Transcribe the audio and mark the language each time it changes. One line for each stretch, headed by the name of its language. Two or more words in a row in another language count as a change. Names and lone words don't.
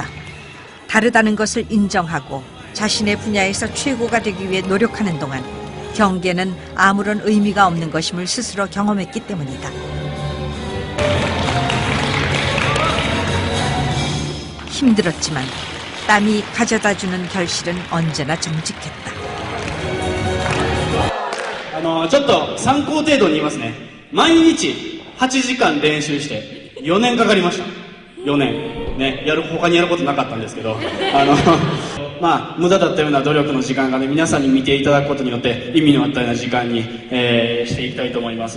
Korean: 다르다는 것을 인정하고 자신의 분야에서 최고가 되기 위해 노력하는 동안 경계는 아무런 의미가 없는 것임을 스스로 경험했기 때문이다. 힘들었지만 땀이 가져다주는 결실은 언제나 정직했다.
Japanese: ちょっと参考程度に言いますね。毎日8時間練習して4年かかりました。4年。ね、他にやることなかったんですけど、まあ、無駄だったような努力の時間がね、皆さんに見ていただくことによって意味のあったような時間に、していきたいと思います。